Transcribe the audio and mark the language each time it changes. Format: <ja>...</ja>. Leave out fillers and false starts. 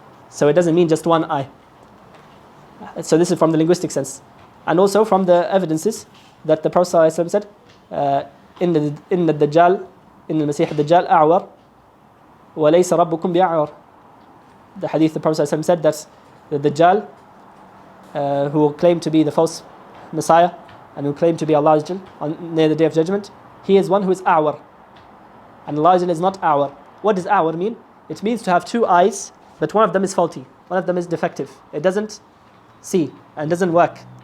<en>So it doesn't mean just one eye. So this is from the linguistic sense. And also from the evidences that the Prophet ﷺ said,</en> <ar>إن الدجال إن المسيح الدجال أعور وليس ربكم بأعور.</ar> <en>The hadith, the Prophet ﷺ said that the Dajjal, who will claim to be the false Messiah and who will claim to be Allah near the Day of Judgment, he is one who is a'war. And Allah is not a'war. What does a'war mean? It means to have two eyes, but one of them is faulty, one of them is defective. It doesn't see and doesn't work.</en>